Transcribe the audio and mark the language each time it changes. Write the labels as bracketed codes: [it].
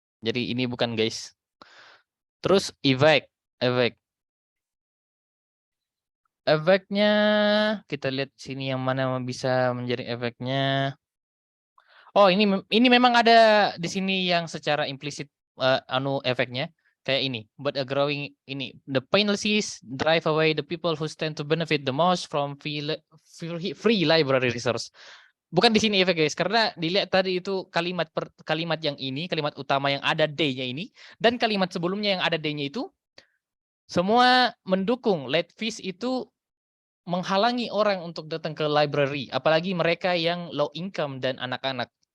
[id] Jadi ini bukan, guys. Terus efeknya kita lihat sini yang mana bisa menjadi efeknya. Oh, ini memang ada di sini yang secara implisit efeknya. Kayak ini, [en] but a growing the penalties drive away the people who stand to benefit the most from free library resource. [id] Bukan di sini efek, guys, karena dilihat tadi itu kalimat yang ini, kalimat utama yang ada D-nya ini, dan kalimat sebelumnya yang ada D-nya itu, semua mendukung late fees itu menghalangi orang untuk datang ke library, apalagi mereka yang [en] low income [id] dan anak-anak.